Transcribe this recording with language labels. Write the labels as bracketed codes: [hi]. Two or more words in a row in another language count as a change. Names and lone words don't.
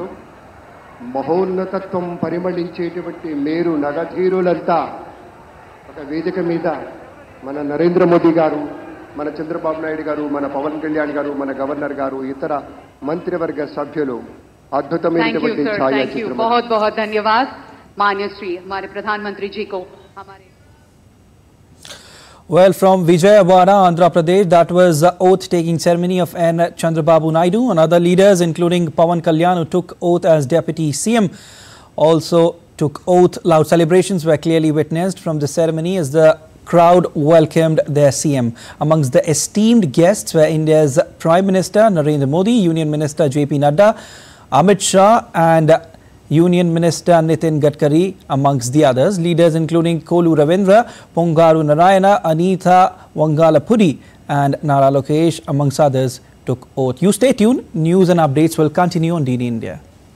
[te] మహోన్నతత్వం పరిమళించేటువంటి మేరు నగధీరులంతా ఒక వేదిక మీద మన నరేంద్ర మోదీ గారు, మన చంద్రబాబు నాయుడు గారు, మన పవన్ కళ్యాణ్ గారు, మన గవర్నర్ గారు, ఇతర మంత్రివర్గ సభ్యులు అద్భుతమైనటువంటి ఛాయాచిత్రం. [hi] बहुत बहुत धन्यवाद माननीय श्री हमारे प्रधानमंत्री जी को. हमारे [en] Well, from Vijayawada, Andhra Pradesh, that was the oath-taking ceremony of N. Chandrababu Naidu and other leaders, including Pawan Kalyan, who took oath as Deputy CM, also took oath. Loud celebrations were clearly witnessed from the ceremony as the crowd welcomed their CM. Amongst the esteemed guests were India's Prime Minister Narendra Modi, Union Minister J.P. Nadda, Amit Shah and Union Minister Nitin Gadkari amongst the others. Leaders including Kolu Ravindra, Pongaru Narayana, Anita Wangalapudi and Nara Lokesh amongst others took oath. You stay tuned. News and updates will continue on DD India.